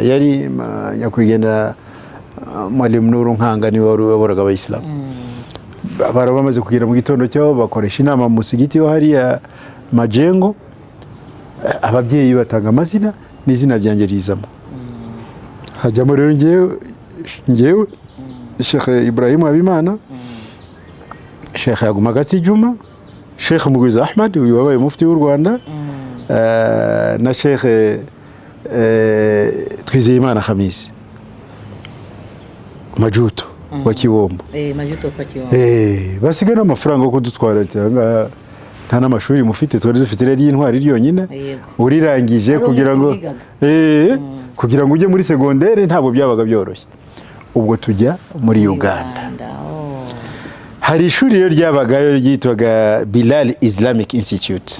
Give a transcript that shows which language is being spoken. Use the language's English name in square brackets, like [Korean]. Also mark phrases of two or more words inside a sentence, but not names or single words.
[Kinyarwanda] Yari nyakwigendera Mwalimu Nuru Nkanga, niwe wari wayoboraga Abayisilamu. Barabamaze kugira mu gitondo cyaho bakoresha inama mu musigiti wa hariya Majengo, ababyeyi batanga amazina n'izina ryanjye rizamo. Hajyamo rero ngewe Sheikh Ibrahim Habimana, Sheikh Agumagatsi Juma, Sheikh Mugwiza Ahmad uyu wabaye mufti w'u Rwanda, na Sheikh Twizeyimana Khamisi Majuto wa Kibombo. Majuto kwa Kibombo. Basigana amafaranga yo kudutwara cyangwa nta n'amashuri mufite, twari dufite rero y'intwari ryonyine. Urirangije kugira ngo ujye muri secondaire ntabwo byabaga byoroshye. Ubwo tujya muri Uganda. Hari ishuri rero ryabagayo ryitwaga Bilal Islamic Institute.